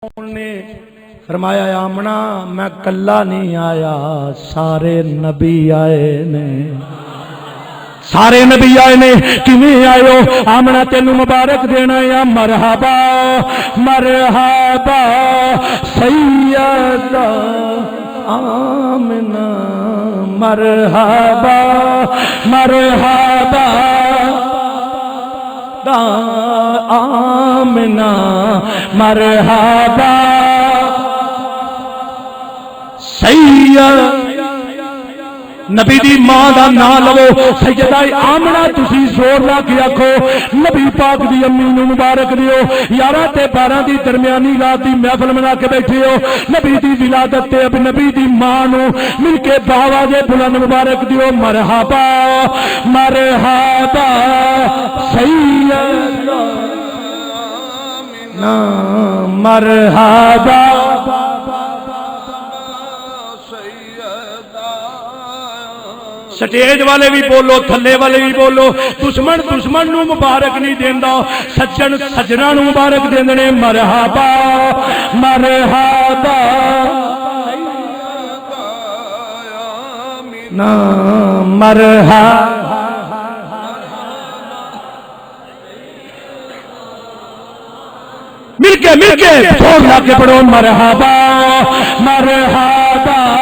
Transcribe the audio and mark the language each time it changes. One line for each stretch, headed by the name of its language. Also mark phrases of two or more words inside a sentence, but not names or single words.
Punjabi: نے فرمایا آمنا میں کلا نہیں آیا، سارے نبی آئے نے، سارے نبی آئے نے۔ کیویں آئے ہو؟ آمنا تینوں مبارک دینا یا مرحبا مرحبا سیدہ آمنا، مرحبا مرحبا آمنا، مرحبا سید نبی دی ماں دا نام لو سیدہ آمنہ، تسی زور لا کے آکھو نبی پاک دی امی نو مبارک دیو۔ 11 تے 12 دی درمیانی رات دی محفل منا کے بیٹھے ہو، نبی دی ولادت تے اب نبی دی ماں نو مل کے باواز بلند مبارک دیو۔ مرحبا مرحبا سیدہ مرحبا سٹیج والے بھی بولو، تھلے والے بھی بولو۔ دشمن دشمن نو مبارک نہیں دیندا، سجن سجنا نو مبارک دیندے نے۔ مرحبا مرحبا نا مرحبا مل کے چھوڑ لا کے پڑھو مرحبا مرحبا